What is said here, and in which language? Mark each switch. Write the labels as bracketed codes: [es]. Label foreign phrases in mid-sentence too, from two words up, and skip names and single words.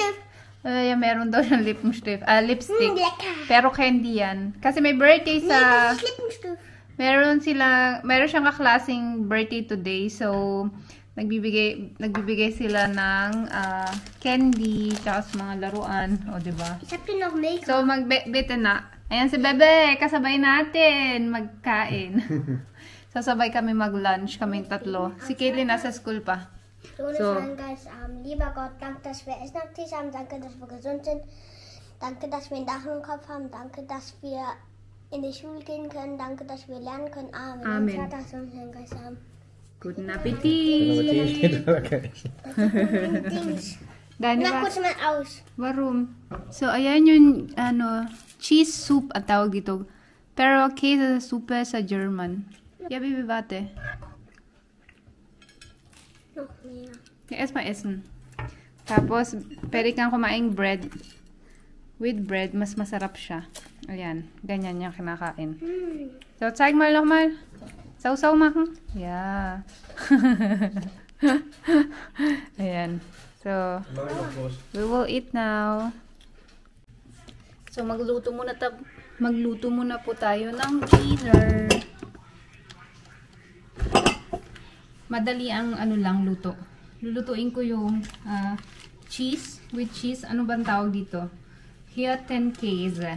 [tl] meron daw ng lipstick. Pero candy yan. Kasi may birthday sa... Meron siyang kaklaseng [en] birthday today. [tl] So, nagbibigay sila ng candy, tsaka sa mga laruan. O, diba? [de] Ich hab hier noch Milch. [tl] So, magbete na. Ayan si Bebe, kasabay natin magkain. Sasabay kami mag-lunch, kaming tatlo. Si Kaylee nasa school pa. So, [de] Lieber Gott, danke, dass wir Essen am Tisch haben. Danke, dass wir gesund sind. Danke, dass wir ein Dach im Kopf haben. Danke, dass wir in die Schule gehen können. Danke, dass wir lernen können. Amen. Amen. Vater, Sohn, Heiliger Geist. Amen. Guten Appetit! Dani, Mach kurz mal aus. Warum? [tl] So, ayan yung, [en] cheese soup [tl] ang tawag dito. Pero, [de] Käse Suppe [tl] sa German. [de] Ja, Baby, warte. Noch mehr. Ja, erstmal essen. [tl] Tapos, pwede kang kumaing bread. [en] With bread, [tl] mas masarap siya. Ayan, ganyan yung kinakain. [de] So, zeig mal nochmal. Sausaw machen? [en] Yeah. Ayan. So, we will eat now. [tl] So, magluto muna po tayo ng dinner. Madali ang luto. Lulutuin ko yung [en] cheese with cheese. [tl] Ano bang tawag dito? Hirtenkäse.